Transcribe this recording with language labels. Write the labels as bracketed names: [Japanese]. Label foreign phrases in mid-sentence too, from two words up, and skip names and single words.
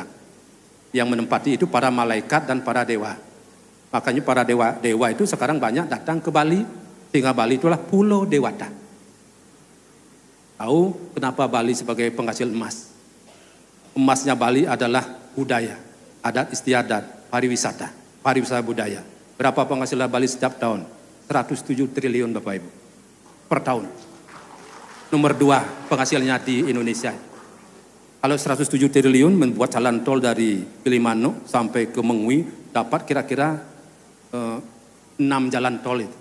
[Indonesian] Yang menempati itu para malaikat dan para dewa. Makanya para dewa itu sekarang banyak datang ke Bali. Sehingga Bali itulah Pulau Dewata. Tahu kenapa Bali sebagai penghasil emas? Emasnya Bali adalah budaya, adat istiadat, pariwisata budaya. Berapa penghasilan Bali setiap tahun? 107 triliun Bapak Ibu per tahun. Nomor 2 penghasilnya di Indonesia. Kalau 107 triliun membuat jalan tol dari Gilimanuk sampai ke Mengwi dapat kira-kira 6 jalan tol itu.